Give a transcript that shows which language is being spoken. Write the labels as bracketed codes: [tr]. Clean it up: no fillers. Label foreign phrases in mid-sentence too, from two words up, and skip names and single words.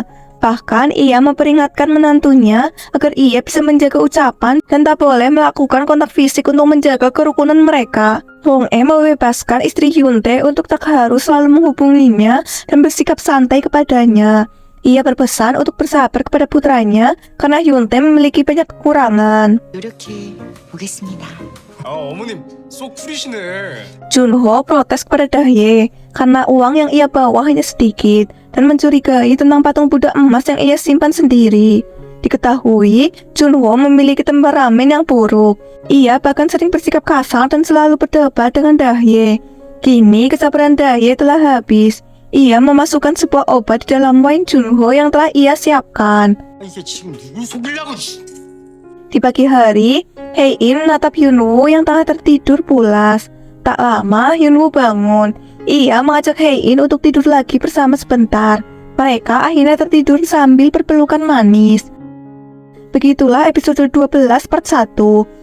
[id] Bahkan ia memperingatkan menantunya agar ia bisa menjaga ucapan dan tak boleh melakukan kontak fisik untuk menjaga kerukunan mereka. Bong-e membebaskan istri Hyuntae untuk tak harus selalu menghubunginya dan bersikap santai kepadanya. Ia berpesan untuk bersabar kepada putranya karena Hyuntae memiliki banyak kekurangan. [ko] 노력해 보겠습니다. 어머님 쏙 풀이시네. [id] Junho protes kepada Dahye karena uang yang ia bawa hanya sedikit dan mencurigai tentang patung Buddha emas yang ia simpan sendiri. Diketahui, Junho memiliki temperamen yang buruk. Ia bahkan sering bersikap kasar dan selalu berdebat dengan Dahye. Kini kesabaran Dahye telah habis. Ia memasukkan sebuah obat di dalam wine Junho yang telah ia siapkan. [ko] 이게 지금 누굴 속이려고? [id] Di pagi hari, Hein menatap Hyunwoo yang tengah tertidur pulas. Tak lama, Hyunwoo bangun. Ia mengajak Hein untuk tidur lagi bersama sebentar. Mereka akhirnya tertidur sambil berpelukan manis. Begitulah episode 12 part 1.